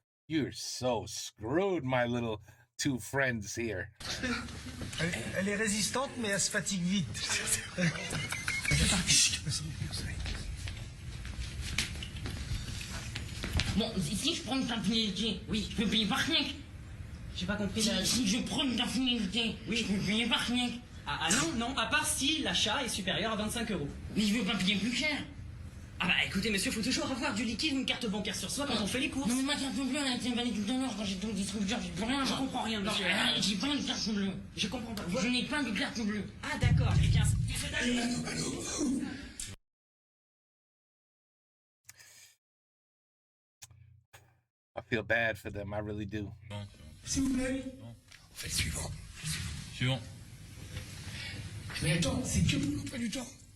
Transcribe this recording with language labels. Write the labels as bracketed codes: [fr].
[en] You're so screwed, my little 2 friends here. [fr] Elle est résistante, mais elle se fatigue vite. Bon, si je prends une personnalité, oui, je peux payer par chèque. J'ai pas compris. Si je prends une personnalité, oui, je peux payer par chèque. Ah non, à part si l'achat est supérieur à 25 €. Mais je veux pas payer plus cher. Ah bah écoutez monsieur, faut toujours avoir du liquide, une carte bancaire sur soi quand on fait les courses. Non mais ma carte bleue, elle a été validée tout à l'heure quand j'étais au distributeur, j'ai plus rien. Je comprends rien monsieur. Non, j'ai pas une carte bleue. Je comprends pas. Je n'ai pas de carte bleue. Ah d'accord, eh bien... [en] I feel bad for them, I really do. [fr] Si vous voulez, on fait le suivant. Suivant. Mais attends, c'est que pour l'emploi du temps.